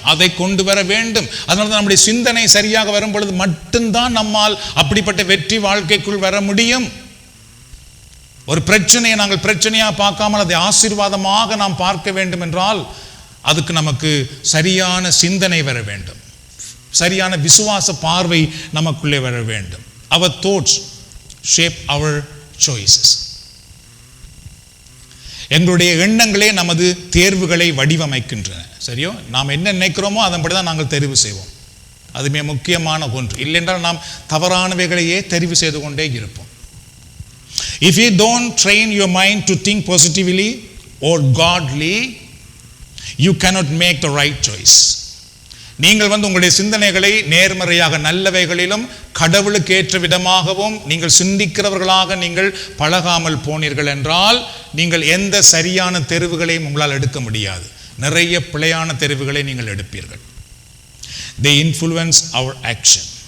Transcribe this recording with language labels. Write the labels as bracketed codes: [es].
[ta] அதை கொண்டு வர வேண்டும். அதனால தான் நம்முடைய சிந்தனை சரியாக வரும் பொழுது மட்டும்தான் நம்மால் அப்படிப்பட்ட வெற்றி வாழ்க்கைக்குள் வர முடியும். ஒரு பிரச்சனையை நாங்கள் பிரச்சனையா பார்க்காமல் அதை ஆசீர்வாதமாக நாம் பார்க்க வேண்டும் என்றால் அதுக்கு நமக்கு சரியான சிந்தனை வர வேண்டும், சரியான விசுவாச பார்வை நமக்குள்ளே வர வேண்டும். [en] Our thoughts shape our choices. [ta] எங்களுடைய எண்ணங்களே நமது தேர்வுகளை வடிவமைக்கின்றன. சரியோ? நாம் என்ன நினைக்கிறோமோ அதன்படி தான் நாங்கள் தெரிவு செய்வோம். அது மிக முக்கியமான ஒன்று. இல்லைன்றால் நாம் தவறானவைகளையே தெரிவு செய்து கொண்டே இருப்போம். [en] If you don't train your mind to think positively or godly, you cannot make the right choice. [ta] நீங்கள் உங்களுடைய சிந்தனைகளை நேர்மறையாக நல்லவைகளிலும் கடவுளுக்கு ஏற்ற விதமாகவும் நீங்கள் சிந்திக்கிறவர்களாக நீங்கள் பழகாமல் போனீர்கள் என்றால் நீங்கள் எந்த சரியான தெரிவுகளையும் உங்களால் எடுக்க முடியாது. நிறைய பிழையான தெரிவுகளை நீங்கள் எடுப்பீர்கள். [en] They influence our action.